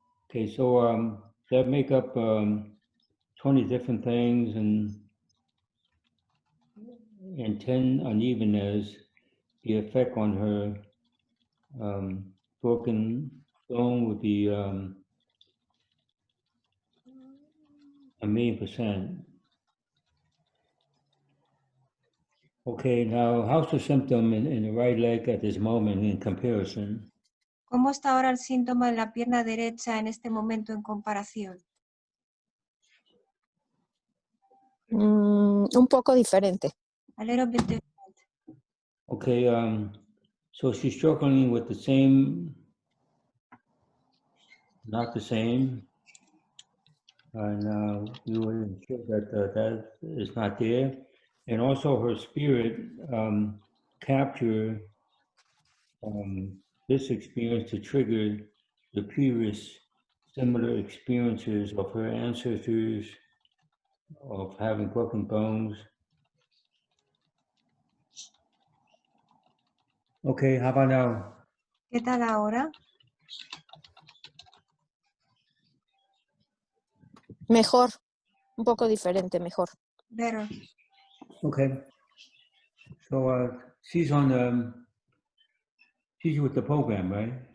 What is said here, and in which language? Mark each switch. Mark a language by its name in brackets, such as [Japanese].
[English] Okay, so that make up 20 different things and 10 unevenness, the effect on her broken bone would be 1,000,000%. Okay, now how's the symptom in the right leg at this moment in comparison? [Spanish] ¿Cómo está ahora el síntoma en la pierna derecha en este momento en comparación? Un poco diferente. [English] A little bit different. Okay, so she's struggling with the same, not the same, and we will ensure that that is not there. And also her spirit capture this experience to trigger the previous similar experiences of her ancestors of having broken bones. Okay, how about now? [Spanish] ¿Qué tal ahora? Mejor, un poco diferente, mejor. [English] Better. Okay. So she's on she's with the program, right?